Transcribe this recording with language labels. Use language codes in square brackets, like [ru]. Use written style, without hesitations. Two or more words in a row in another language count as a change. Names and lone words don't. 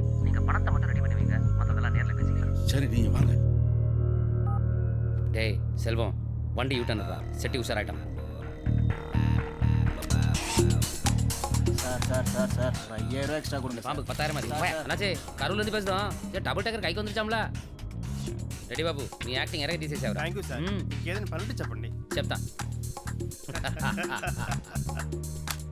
[ta] நீங்க பணத்தை மட்டும் ரெடி பண்ணி வைங்க, மற்றதெல்லாம் நேர்ல பேசிக்கலாம். சரி, நீங்க வாங்க. டேய் செல்வம், வண்டி யூட்டர்ன்றா. செட்டி உஷாராயிட்டான். சார் சார் சார் சார் 5000 ரூபா எக்ஸ்ட்ரா கொடுங்க. பாம்புக்கு 10,000 மாதிரி. அண்ணாச்சி, கரூர்ல இருந்து பேசுறோம். [en] double decker [ta] கைக்கு வந்துருச்சாம்ல. [te] రెడీ బాబు, నీ యాక్టింగ్ ఎరగ తీసేసావు. [en] thank you sir. [te] ఏదైనా పనులు చెప్పండి. చెప్తా.